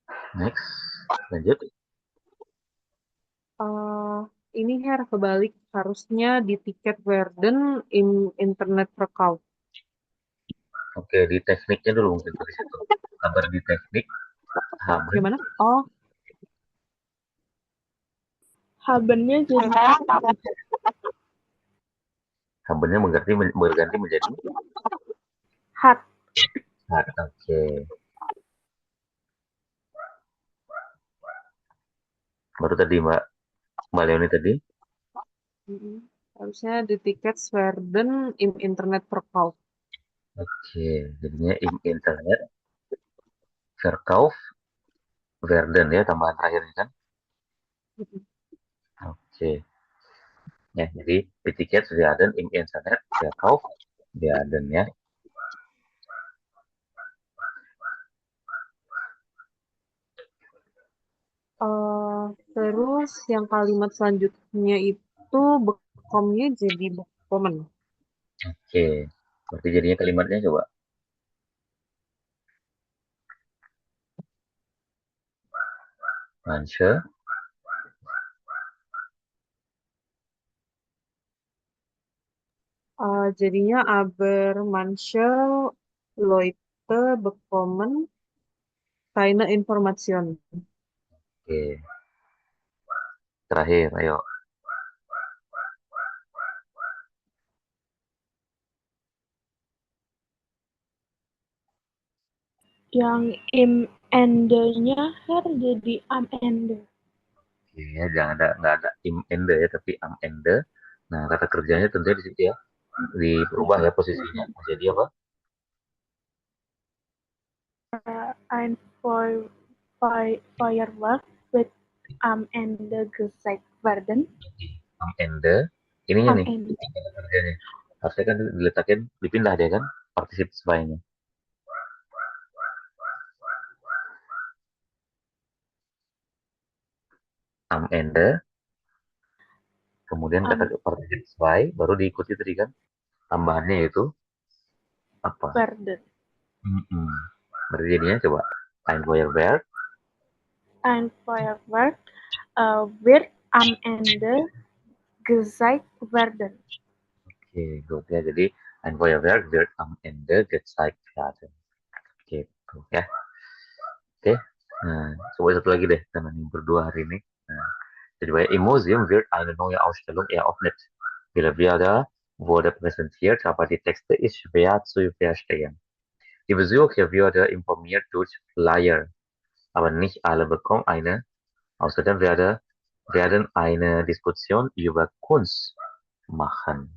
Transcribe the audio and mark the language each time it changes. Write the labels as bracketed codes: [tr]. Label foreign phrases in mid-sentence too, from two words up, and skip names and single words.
[id] Next, lanjut. Ini kebalik, harusnya di tiket [de] werden im internet verkauf. [id] Oke, di tekniknya dulu mungkin dari situ. Kabar di teknik, haben. Gimana? Oh, Habennya jadi Habennya berganti menjadi hat. hat. Oke. Baru tadi Mbak Leoni tadi. harusnya di tiket [de] werden im internet verkauf. [id] Oke, jadinya [de] im internet verkauf werden [id] ya tambahan terakhirnya kan. Oke. Ya, jadi di tiket [de] werden im internet verkauf werden [id] ya. Terus yang kalimat selanjutnya itu bekomnya jadi bekomen. Oke. Berarti jadinya kalimatnya coba. Manche [de] Jadinya aber manche Leute bekommen keine Information. [id] Oke. Terakhir, ayo. Yang [de] im ende- [id] nya jadi [de] am ende. [id] Oke, ya, nggak ada [de] im ende [id] ya, tapi [de] am ende. [id] Nah, kata kerjanya tentunya di situ ya. Diubah ya posisinya. Jadi apa? [de] Ein Feuerwerk wird am Ende gezeigt werden. Am ende. Ininya [id] Am nih, Ende. kata kerjanya. Harusnya kan diletakin, dipindah dia kan, partisip sesuainya. [de] Am ende. [id] Kemudian kata partisip sesuai, baru diikuti tadi kan. Tambahannya yaitu apa? Werden. Berarti jadinya coba. [de] Ein Feuerwerk. Ein Feuerwerk wird am Ende gezeigt werden. [id] Oke, good ya. Jadi [de] ein Feuerwerk wird am Ende gezeigt werden. [id] Gitu ya. Oke. Nah, coba satu lagi deh karena ini berdua hari ini. Nah, jadi [de] im Museum wird eine neue Ausstellung eröffnet. Viele Bilder wurde präsentiert, aber die Texte ist schwer zu verstehen. Die Besucher werden informiert durch Flyer, aber nicht alle bekommen eine. Außerdem werden eine Diskussion über Kunst machen.